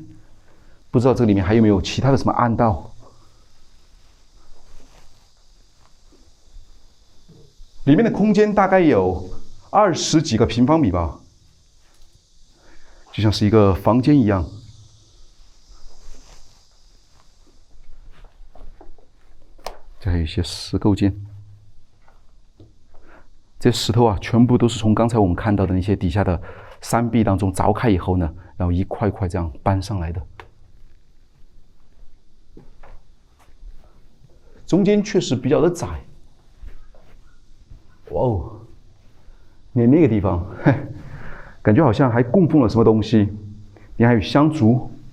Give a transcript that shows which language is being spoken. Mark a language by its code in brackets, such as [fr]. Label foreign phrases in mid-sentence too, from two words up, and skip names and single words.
[zh] 不知道這裡面還有沒有其他的什麼暗道？裡面的空間大概有20幾個平方米吧，就像是一個房間一樣。這還有一些石構件，這些石頭啊，全部都是從剛才我們看到的那些底下的山壁當中凿開以後呢，然後一塊塊這樣搬上來的。中間確實比較的窄，哇哦！那個地方，感覺好像還供奉了什麼東西，你還有香燭。